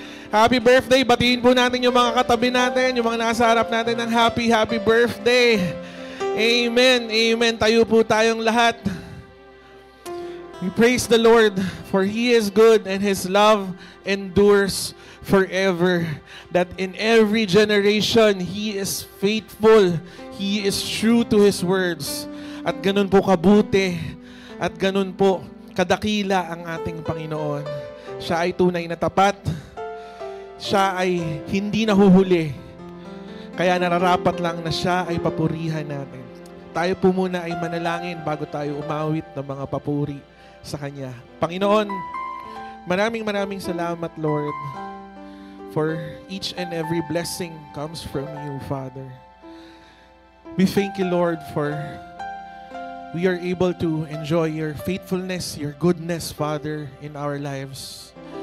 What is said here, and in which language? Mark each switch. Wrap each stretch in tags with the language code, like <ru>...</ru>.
<en>Happy birthday.</en> <tl>Batiin po natin yung mga katabi natin, yung mga nasa harap natin ng happy birthday. Amen. Amen. Tayo po tayong lahat.</tl> <en>We praise the Lord for He is good and His love endures forever. That in every generation, He is faithful. He is true to His words.</en> <tl>At ganun po kabuti. At ganun po kadakila ang ating Panginoon. Siya ay tunay na tapat. Siya ay hindi nahuhuli. Kaya nararapat lang na Siya ay papurihan natin. Tayo po muna ay manalangin bago tayo umawit ng mga papuri sa Kanya. Panginoon, maraming salamat,</tl> <en>Lord, for each and every blessing comes from you, Father. We thank you, Lord, for we are able to enjoy your faithfulness, your goodness, Father, in our lives.</en>